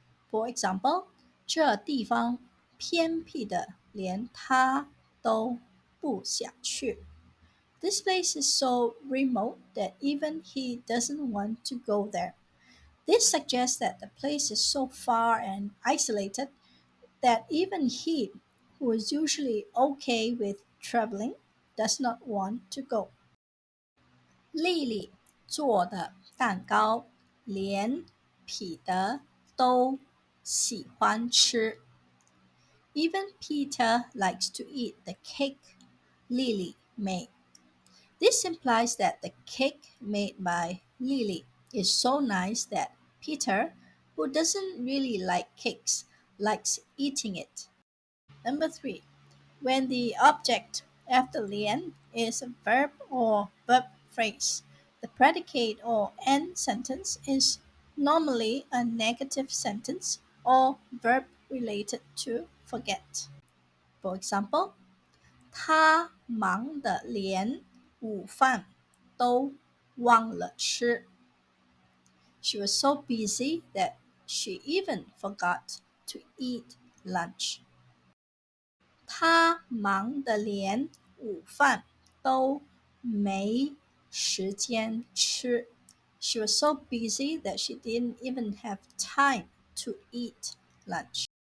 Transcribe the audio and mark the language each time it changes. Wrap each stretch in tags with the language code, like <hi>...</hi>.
<en>For example,</en> <zh>这地方偏僻的连他都不想去</zh> <en>This place is so remote that even he doesn't want to go there. This suggests that the place is so far and isolated that even he, who is usually okay with traveling, does not want to go.</en> <zh>丽丽做的蛋糕，连彼得都喜欢吃。</zh> <en>Even Peter likes to eat the cake Lily made. This implies that the cake made by Lily is so nice that Peter, who doesn't really like cakes, likes eating it. Number 3, when the object after lian is a verb or verb phrase, the predicate or end sentence is normally a negative sentence or verb related to forget. For example,</en> <zh>他忙得连午饭都忘了吃.</zh> <en>She was so busy that she even forgot to eat lunch.</en> <zh>他忙得连午饭都没时间吃.</zh> <en>She was so busy that she didn't even have time to eat lunch.</en>